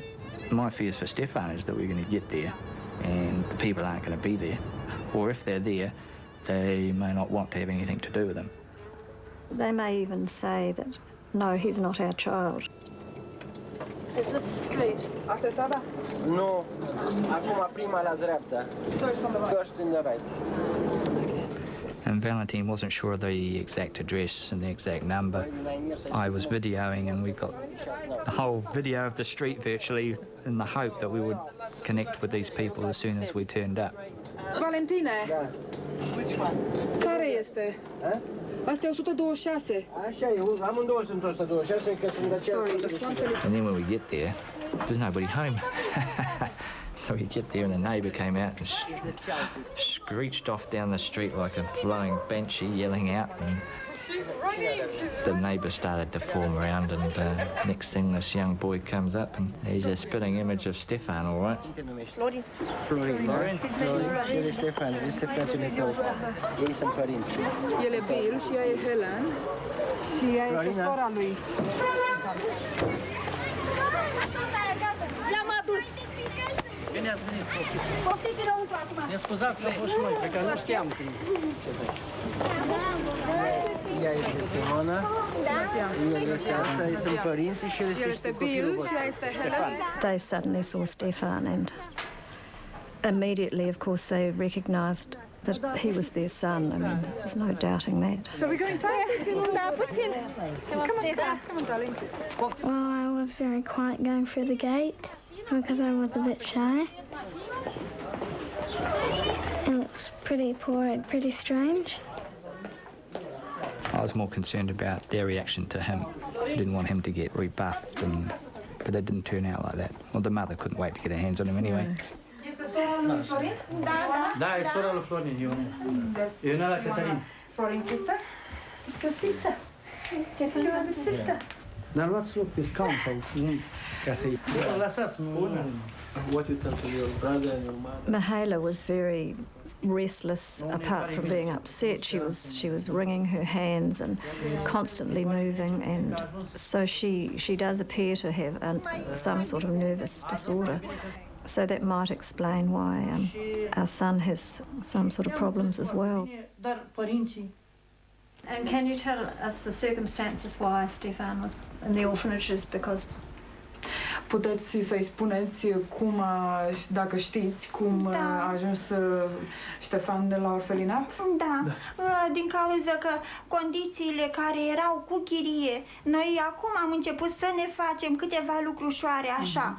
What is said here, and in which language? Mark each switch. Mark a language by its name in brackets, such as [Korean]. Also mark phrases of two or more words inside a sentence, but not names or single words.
[English] My fears for Stefan is that we're going to get there and the people aren't going to be there. Or if they're there, they may not want to have anything to do with him. They may even say that, no, he's not our child. Is this straight? [Romanian] Asta e strada? Nu. Acum prima la dreapta. [English] First in the right. And Valentine wasn't sure of the exact address and the exact number. I was videoing and we got the whole video of the street virtually in the hope that we would connect with these people as soon as we turned up. [Romanian] Valentine, care este? Asta e 126. Așa e, amândouă sunt 126, că sunt de cel. [English] And then when we get there, there's nobody home. So we get there and the neighbour came out and screeched off down the street like a flying banshee, yelling out, and the neighbour started to form around, and next thing this young boy comes up and he's a spitting image of Stefan, all right? [Romanian] Florin. Florin. Și el e Stefan, este fratele tău. Ei sunt părinți. El e Bill și ea e Helen și ea este sora lui. L-am adus. Bine ați venit, copii. Poftiți înăuntru acum. Ne scuzați că am fost și noi, pe că nu știam când. Ea este Simona. El este asta, ei sunt părinții și el este copilul vostru. [English] They suddenly saw Stefan, and immediately, of course, they recognised that he was their son. I mean, there's no doubting that. So we go inside? [Romanian] Da, puțin. [English] Come on, darling. Well, I was very quiet going through the gate because I was a bit shy. It looks pretty poor and pretty strange. I was more concerned about their reaction to him. I didn't want him to get rebuffed, but it didn't turn out like that. Well, the mother couldn't wait to get her hands on him anyway. [Romanian] Este sora lui Florin? Da, e sora lui Florin, Ionela Cătălin. [English] Florin's sister? It's your sister. Stefan, you are the sister. [Romanian] Dar luați loc pe scaun sau ca să-i... Lăsați, [English] what you tell to your brother and your mother? Mihaela was very restless. Apart from being upset, she was wringing her hands and constantly moving, and so she does appear to have some sort of nervous disorder. So that might explain why our son has some sort of problems as well. And can you tell us the circumstances why Stefan was in the orphanages? Because [Romanian] Puteți să-i spuneți cum, dacă știți, cum a ajuns Ștefan de la orfelinat? Da, din cauza că condițiile care erau cu chirie, noi acum am început să ne facem câteva lucrușoare așa.